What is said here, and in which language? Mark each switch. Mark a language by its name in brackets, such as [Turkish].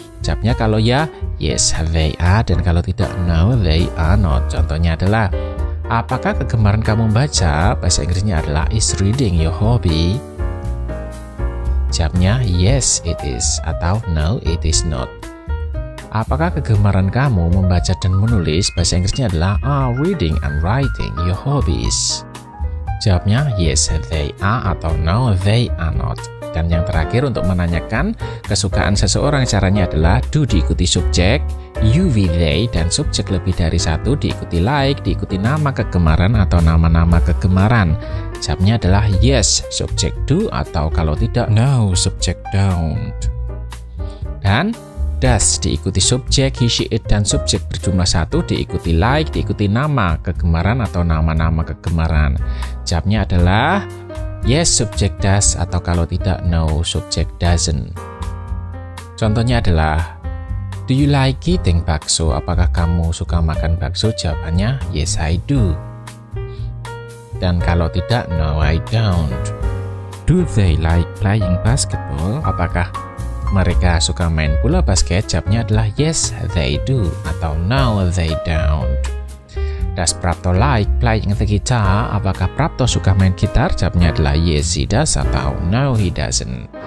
[Indonesian] Jawabnya kalau ya, [English] yes they are, [Indonesian] dan kalau tidak, [English] no they are not. [Indonesian] Contohnya adalah apakah kegemaran kamu membaca? Bahasa Inggrisnya adalah [English] is reading your hobby? [Indonesian] Jawabnya [English] yes it is [Indonesian] atau [English] no it is not. [Indonesian] Apakah kegemaran kamu membaca dan menulis? Bahasa Inggrisnya adalah [English] are reading and writing your hobbies? [Indonesian] Jawabnya [English] yes they are [Indonesian] atau [English] no they are not. [Indonesian] Dan yang terakhir untuk menanyakan kesukaan seseorang, caranya adalah do diikuti subjek, you, we, they, dan subjek lebih dari satu diikuti like, diikuti nama kegemaran atau nama-nama kegemaran. Jawabnya adalah yes, subjek do, atau kalau tidak, no, subjek don't. Dan does diikuti subjek, he, she, it, dan subjek berjumlah satu diikuti like, diikuti nama kegemaran atau nama-nama kegemaran. Jawabnya adalah yes, subjek does, atau kalau tidak, no, subjek doesn't. Contohnya adalah [English] Do you like eating bakso? [Indonesian] Apakah kamu suka makan bakso? Jawabannya [English] yes I do. [Indonesian] Dan kalau tidak, [English] no I don't. Do they like playing basketball? [Indonesian] Apakah mereka suka main bola basket? Jawabnya adalah [English] yes they do [Indonesian] atau [English] no they don't. Does Prapto like playing the guitar? [Indonesian] Apakah Prapto suka main gitar? Jawabnya adalah [English] yes he does [Indonesian] atau [English] no he doesn't.